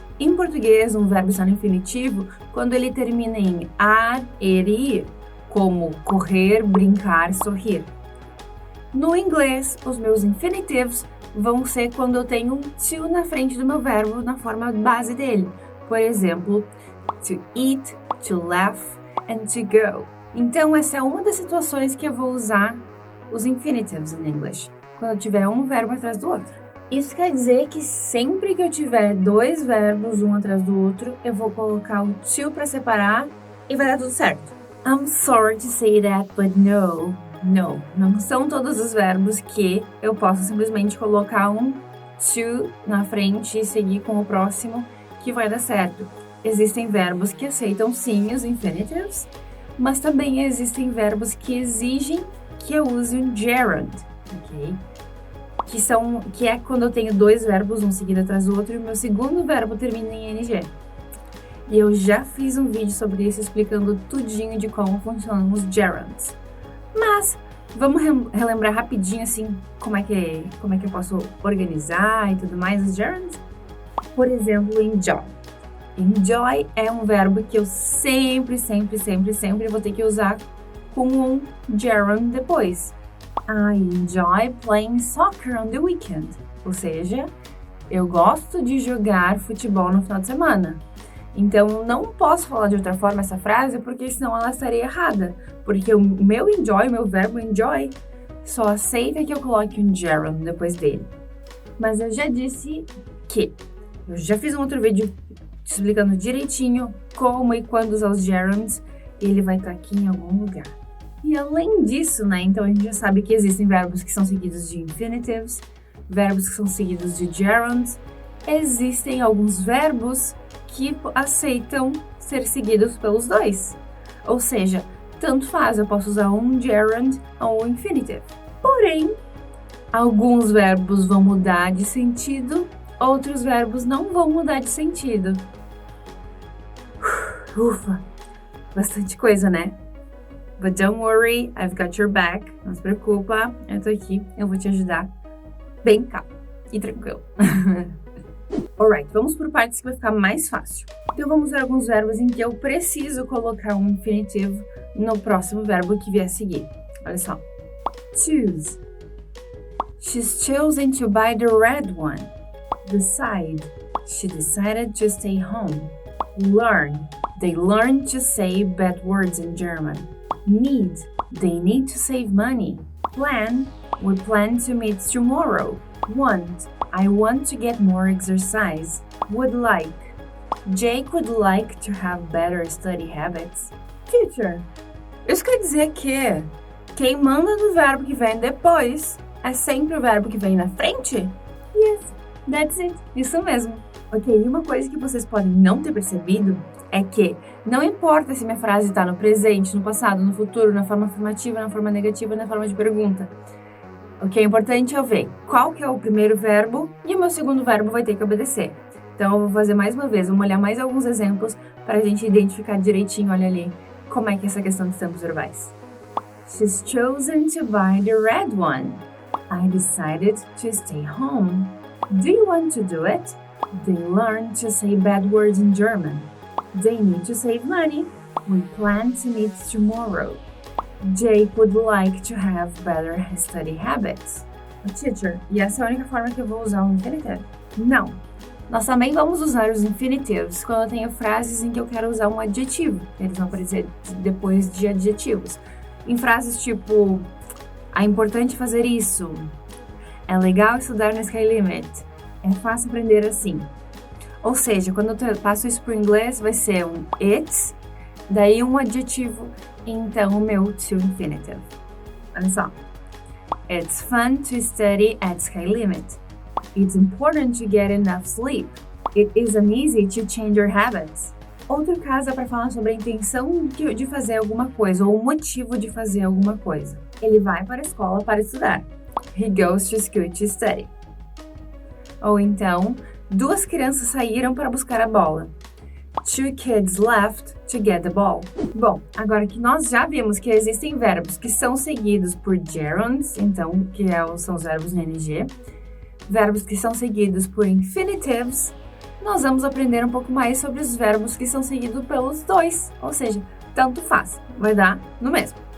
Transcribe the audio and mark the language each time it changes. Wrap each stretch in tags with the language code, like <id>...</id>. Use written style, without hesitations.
<pt>Em português, um verbo está no infinitivo quando ele termina em ar, er e ir, como correr, brincar, sorrir. No inglês, os meus infinitivos vão ser quando eu tenho um to na frente do meu verbo na forma base dele. Por exemplo,</pt> <en>to eat, to laugh and to go.</en> <pt>Então, essa é uma das situações que eu vou usar os infinitives em inglês, quando eu tiver um verbo atrás do outro. Isso quer dizer que sempre que eu tiver dois verbos um atrás do outro, eu vou colocar o to para separar e vai dar tudo certo.</pt> <en>I'm sorry to say that, but no.</en> <pt>Não são todos os verbos que eu posso simplesmente colocar um to na frente e seguir com o próximo que vai dar certo. Existem verbos que aceitam sim os infinitives, mas também existem verbos que exigem que eu use um gerund, ok? Que é quando eu tenho dois verbos, um seguido atrás do outro, e o meu segundo verbo termina em NG. E eu já fiz um vídeo sobre isso explicando tudinho de como funcionam os gerunds. Mas vamos relembrar rapidinho assim como é que eu posso organizar e tudo mais os gerunds? Por exemplo, enjoy. Enjoy é um verbo que eu sempre vou ter que usar com um gerund depois.</pt> <en>I enjoy playing soccer on the weekend.</en> <pt>Ou seja, eu gosto de jogar futebol no final de semana. Então, não posso falar de outra forma essa frase, porque senão ela estaria errada. Porque o meu enjoy, o meu verbo enjoy, só aceita que eu coloque um gerund depois dele. Mas eu já disse que eu já fiz um outro vídeo explicando direitinho como e quando usar os gerunds, e ele vai estar aqui em algum lugar. E além disso, né, então a gente já sabe que existem verbos que são seguidos de infinitives, verbos que são seguidos de gerunds, existem alguns verbos que aceitam ser seguidos pelos dois. Ou seja, tanto faz, eu posso usar um gerund ou um infinitive. Porém, alguns verbos vão mudar de sentido, outros verbos não vão mudar de sentido. Ufa, bastante coisa, né?</pt> <en>But don't worry, I've got your back.</en> <pt>Não se preocupa, eu tô aqui, eu vou te ajudar bem calmo e tranquilo. Alright, vamos por partes que vai ficar mais fácil. Então vamos ver alguns verbos em que eu preciso colocar um infinitivo no próximo verbo que vier a seguir. Olha só. Choose.</pt> <en>She's chosen to buy the red one. Decide. She decided to stay home. Learn. They learned to say bad words in German. Need. They need to save money. Plan. We plan to meet tomorrow. Want. I want to get more exercise. Would like. Jake would like to have better study habits.</en> <pt>Teacher, isso quer dizer que quem manda no verbo que vem depois é sempre o verbo que vem na frente?</pt> <en>Yes, that's it.</en> <pt>Isso mesmo. Ok, e uma coisa que vocês podem não ter percebido é que não importa se minha frase está no presente, no passado, no futuro, na forma afirmativa, na forma negativa, na forma de pergunta. O que é importante é eu ver qual que é o primeiro verbo e o meu segundo verbo vai ter que obedecer. Então, eu vou fazer mais uma vez, vamos olhar mais alguns exemplos para a gente identificar direitinho, olha ali, como é que é essa questão dos tempos verbais.</pt> <en>She's chosen to buy the red one. I decided to stay home. Do you want to do it? They learn to say bad words in German. They need to save money. We plan to meet tomorrow. Jake would like to have better study habits.</en> <pt>Teacher, e essa é a única forma que eu vou usar o infinitivo? Não. Nós também vamos usar os infinitivos quando eu tenho frases em que eu quero usar um adjetivo. Eles vão aparecer depois de adjetivos. Em frases tipo, é importante fazer isso. É legal estudar no Sky Limit. É fácil aprender assim. Ou seja, quando eu passo isso para o inglês, vai ser um it's, daí um adjetivo, e então o meu to infinitive. Olha só.</pt> <en>It's fun to study at Sky Limit. It's important to get enough sleep. It isn't easy to change your habits.</en> <pt>Outro caso é para falar sobre a intenção de fazer alguma coisa ou o motivo de fazer alguma coisa. Ele vai para a escola para estudar.</pt> <en>He goes to school to study.</en> <pt>Ou então, duas crianças saíram para buscar a bola.</pt> <en>Two kids left to get the ball.</en> <pt>Bom, agora que nós já vimos que existem verbos que são seguidos por gerunds, então, são os verbos no ING, verbos que são seguidos por infinitives, nós vamos aprender um pouco mais sobre os verbos que são seguidos pelos dois, ou seja, tanto faz, vai dar no mesmo.</pt>